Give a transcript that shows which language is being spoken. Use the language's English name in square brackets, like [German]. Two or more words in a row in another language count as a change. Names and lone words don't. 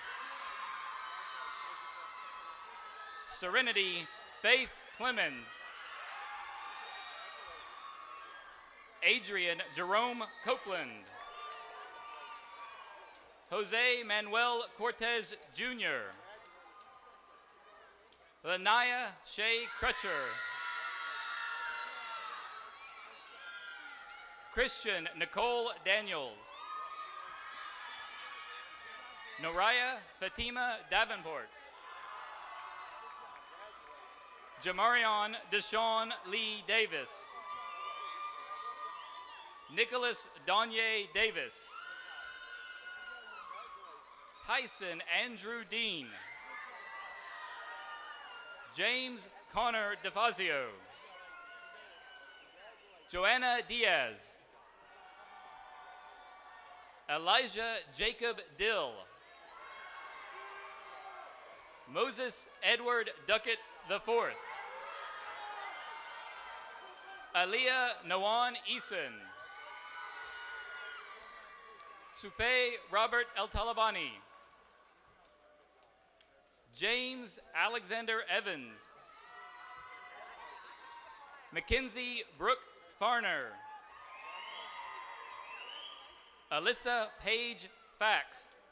[English] Serenity Faith Clemens. Adrian Jerome Copeland. Jose Manuel Cortez Jr. Lanaya Shea Crutcher. Christian Nicole Daniels. Noraya Fatima Davenport. Jamarion Deshaun Lee Davis. Nicholas Donye Davis. Tyson Andrew Dean. James Connor DeFazio. Joanna Diaz. Elijah Jacob Dill. Moses Edward Duckett IV. Aliyah Nawan Eason. Supe Robert El Talabani. James Alexander Evans. Mackenzie Brooke Farner. Alyssa Paige Fax.